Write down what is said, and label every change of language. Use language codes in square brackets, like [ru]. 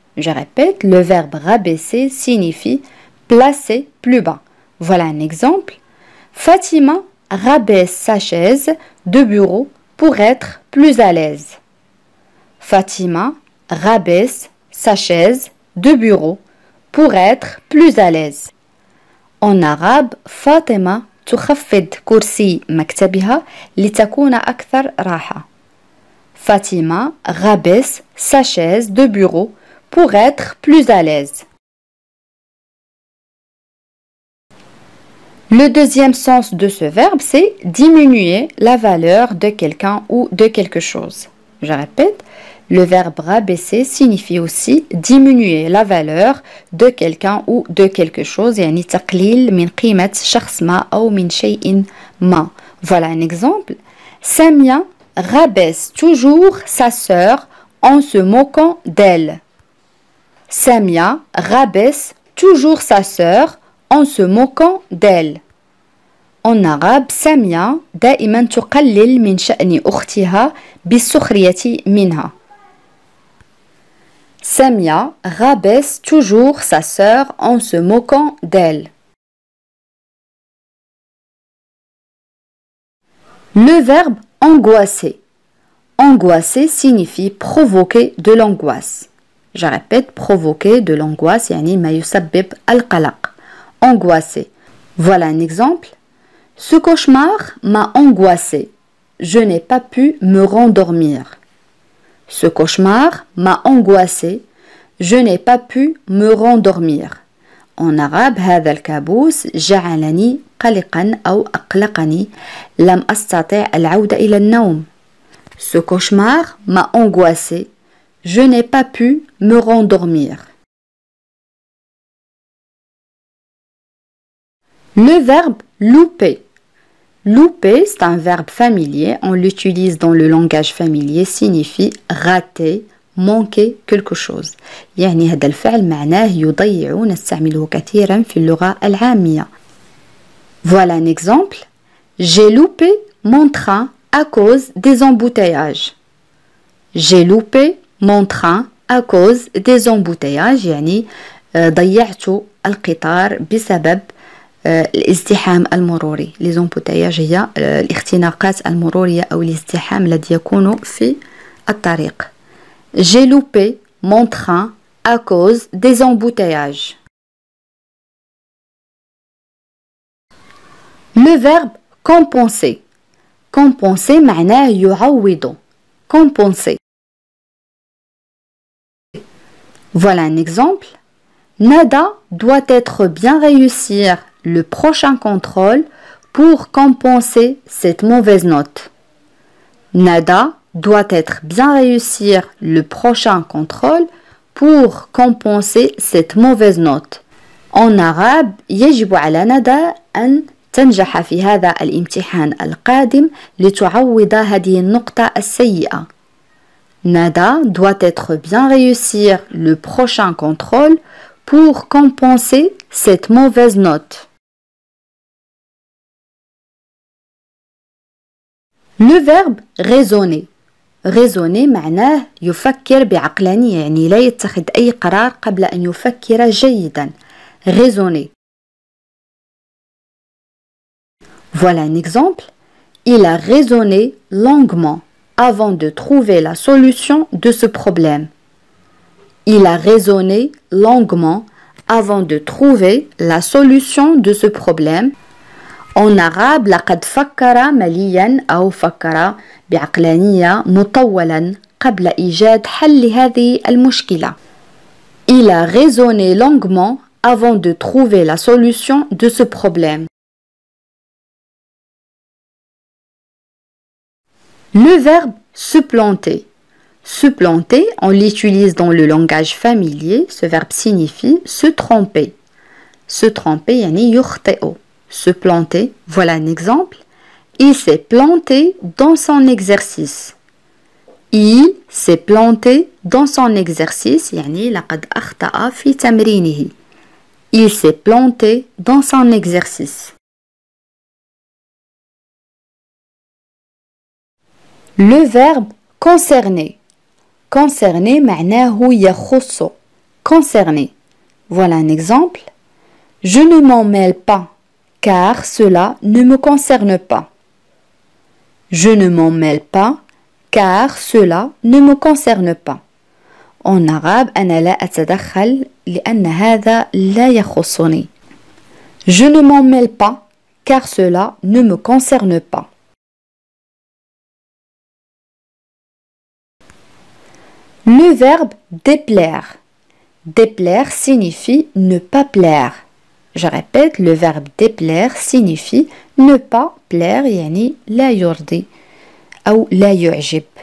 [fr] Je répète, le verbe rabaisser signifie placer plus bas. Voilà un exemple. Fatima rabaisse sa chaise de bureau pour être plus à l'aise. Fatima rabaisse sa chaise de bureau pour être plus à l'aise. En arabe, [ar] Fatima تخفض كرسي مكتبها لتكون أكثر راحة. [fr] Fatima rabaisse sa chaise de bureau pour être plus à l'aise. Le deuxième sens de ce verbe, c'est diminuer la valeur de quelqu'un ou de quelque chose. Je répète, le verbe rabaisser signifie aussi diminuer la valeur de quelqu'un ou de quelque chose. [ar] يعني تقليل من قيمة شخص ما أو من شيء ما. [fr] Voilà un exemple. Samia rabaisse toujours sa sœur en se moquant d'elle. Samia rabaisse toujours sa sœur en se moquant d'elle. En arabe, [ar] Samia دائما تقلل من شأن أختها بالسخرية منها. [fr] Samia rabaisse toujours sa sœur en se moquant d'elle. Le verbe angoisser. Angoisser signifie provoquer de l'angoisse. Je répète, provoquer de l'angoisse, [ar] يعني ما يسبب القلق. [fr] Angoisser. Voilà un exemple. Ce cauchemar m'a angoissé. Je n'ai pas pu me rendormir. Ce cauchemar m'a angoissé. Je n'ai pas pu me rendormir. En arabe, [ar] هذا الكابوس جعلني قلقا أو أقلقني. لم أستطع العودة إلى النوم. [fr] Ce cauchemar m'a angoissé. Je n'ai pas pu me rendormir. Le verbe louper. Louper, c'est un verbe familier. On l'utilise dans le langage familier. Signifie rater, manquer quelque chose. [ar] يعني هذا الفعل معناه يضيع. نستعمله كثيرا في اللغة العامية. [fr] Voilà un exemple. J'ai loupé mon train à cause des embouteillages. J'ai loupé mon train à cause des embouteillages. [ar] يعني ضيعت القطار بسبب الازدحام المروري. Les embouteillages هي الاختناقات المرورية أو الازدحام الذي يكون في الطريق. [fr] J'ai loupé mon train à cause des embouteillages. Le verbe compenser. [ar] Compenser معناه يعوض. [fr] Compenser. Voilà un exemple. Nada doit être bien réussir le prochain contrôle pour compenser cette mauvaise note. Nada doit être bien réussir le prochain contrôle pour compenser cette mauvaise note. En arabe, [ar] يجب على ندى أن تنجح في هذا الامتحان القادم لتعوض هذه النقطة السيئة. [fr] Nada doit être bien réussir le prochain contrôle pour compenser cette mauvaise note. Le verbe raisonner. [ar] Raisonner معناه يفكر بعقلانية. يعني لا يتخذ أي قرار قبل أن يفكر جيدا. [fr] Raisonner. Voilà un exemple. Il a raisonné longuement avant de trouver la solution de ce problème. Il a raisonné longuement avant de trouver la solution de ce problème. En arabe, [ar] لقد فكر مليا أو فكر بعقلانية مطولا قبل إيجاد حل هذه المشكلة. [fr] Il a raisonné longuement avant de trouver la solution de ce problème. Le verbe supplanter. Supplanter, on l'utilise dans le langage familier. Ce verbe signifie se tromper. Se tromper, [ar] يعني يخطئ. [fr] Se planter, voilà un exemple. Il s'est planté dans son exercice. Il s'est planté dans son exercice. [ar] يعني لقد أخطأ في تمرينه. [fr] Il s'est planté dans son exercice. Le verbe concerner. [ar] Concerner معناه يخص. [fr] Concerner. Voilà un exemple. Je ne m'en mêle pas, car cela ne me concerne pas. Je ne m'en mêle pas, car cela ne me concerne pas. En arabe, [ar] أنا لا أتدخل لأن هذا لا يخصني. [fr] Je ne m'en mêle pas, car cela ne me concerne pas. Le verbe déplaire. Déplaire signifie ne pas plaire. Je répète, le verbe déplaire signifie ne pas plaire, [ar] يعني لا يرضي أو لا يعجب.